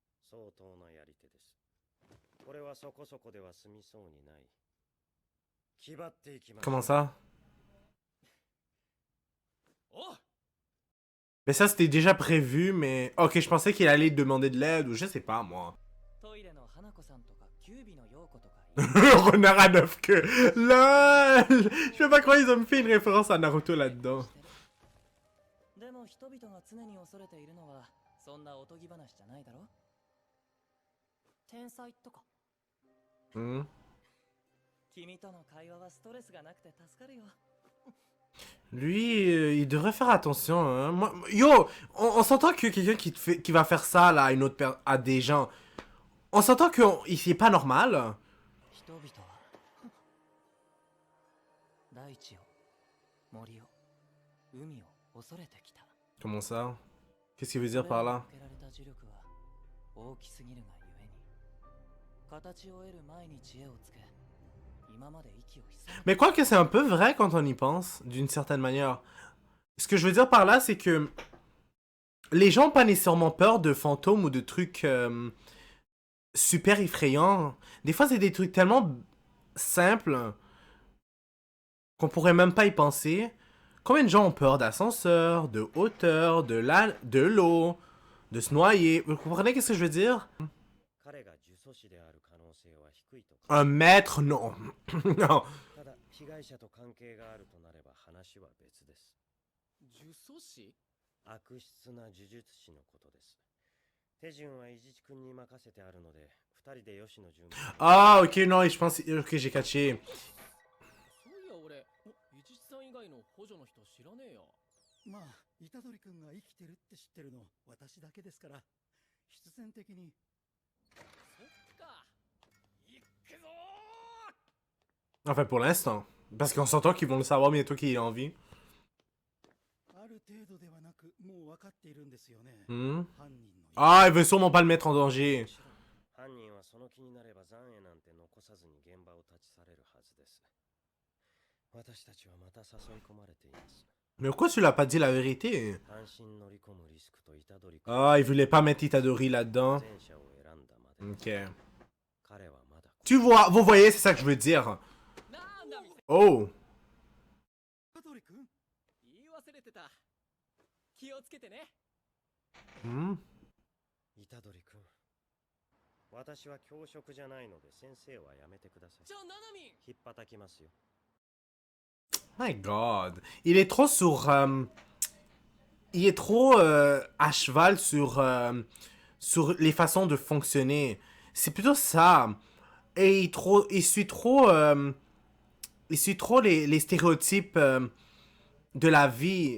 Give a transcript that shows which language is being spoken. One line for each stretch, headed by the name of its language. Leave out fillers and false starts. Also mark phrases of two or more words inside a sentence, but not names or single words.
Japanese: 相当なやり手です。これはそこそこでは済みそうにない。気張っていきます。
French: Comment ça?
Japanese: おう
French: Mais ça, c'était déjà prévu, mais... Ok, je pensais qu'il allait demander de l'aide, ou je sais pas, moi.
Japanese: トイレの花子さんとかキュービの陽子とか
French: Renard à 9 queues. LOL. Je peux pas croire qu'ils ont fait une référence à Naruto là-dedans.
Japanese: でも人々が常に恐れているのはそんなおとぎ話じゃないだろ。天才とか Hmm. 君との会話はストレスがなくて助かるよ。
French: Lui, il devrait faire attention. Hein. Yo, on s'entend que quelqu'un qui va faire ça là, à, une autre à des gens, on s'entend qu'il est pas normal.
Japanese: 人々は大地を森を海を恐れてきた。
French: Comment ça? Qu'est-ce qu'il veut dire par là?
Japanese: 受けられた呪力は大きすぎるがゆえに形を得る前に知恵をつけ今まで息を潜め
French: Mais quoi que c'est un peu vrai quand on y pense, d'une certaine manière. Ce que je veux dire par là, c'est que les gens n'ont pas nécessairement peur de fantômes ou de trucs super effrayants. Des fois, c'est des trucs tellement simples qu'on pourrait même pas y penser. Combien de gens ont peur d'ascenseur, de hauteur, de l'eau, de se noyer? Vous comprenez qu'est-ce que je veux dire?
Japanese: 彼が呪詛師である可能性は低いと。
French: Un maître, non. Non.
Japanese: ただ被害者と関係があるとなれば話は別です。呪詛師悪質な呪術師のことです。手順は伊地知君に任せてあるので、二人で吉野準備。
French: Ah, ok, non, je pense... Ok, j'ai catché.
Japanese: そういや俺、伊地知さん以外の補助の人知らねえよ。まあ、虎杖君が生きてるって知ってるの私だけですから、必然的に。そっか。行くぞ
French: Enfin, pour l'instant. Parce qu'on s'entend qu'ils vont le savoir bientôt qu'il est en vie.
Japanese: ある程度ではなく、もう分かっているんですよね。 Hmm. 犯人の。
French: Ah, il veut sûrement pas le mettre en danger.
Japanese: 犯人はその気になれば残影なんて残さずに現場を立ち去れるはずです。私たちはまた誘い込まれています。
French: Mais pourquoi tu l'as pas dit la vérité?
Japanese: 単身乗り込むリスクと虎杖君。
French: Ah, il voulait pas mettre Itadori là-dedans.
Japanese: 前者を選んだまで。
French: Ok.
Japanese: 彼はまだ。
French: Tu vois, vous voyez, c'est ça que je veux dire.
Japanese: なんだみたい。 Oh. 虎杖君、言い忘れてた。気をつけてね。 Hmm. 虎杖君。私は教職じゃないので先生はやめてください。じゃあナナミン。引っ叩きますよ。
English: My God.
French: Il est trop sur... il est trop à cheval sur les façons de fonctionner. C'est plutôt ça. Et il suit trop les stéréotypes de la vie.